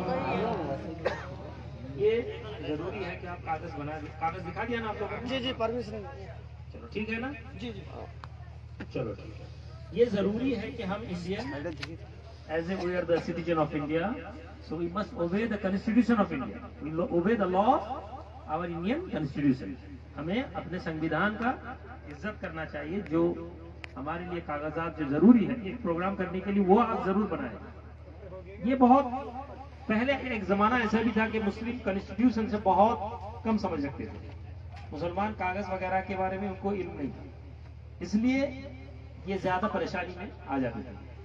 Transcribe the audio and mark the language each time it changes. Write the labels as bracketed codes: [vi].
[hi] ये जरूरी है कि आप कागज बना कागज दिखा दिया ना आप लोगों ने जी परमिशन चलो ठीक है ना जी चलो ठीक है ये जरूरी है कि हम Indian [en] as we are the citizen of India, so we must obey the Constitution of India. We obey the law of our Indian Constitution. [hi] हमें अपने संविधान का इज्जत करना चाहिए जो हमारे लिए कागजात जो जरूरी है एक प्रोग्राम करने के लिए वो आप जरूर बनाएं। ये बहुत पहले एक जमाना ऐसा भी था कि मुस्लिम कॉन्स्टिट्यूशन से बहुत कम समझ रखते थे, मुसलमान कागज वगैरह के बारे में उनको इल्म नहीं था, इसलिए ये ज्यादा परेशानी में आ जाते थे।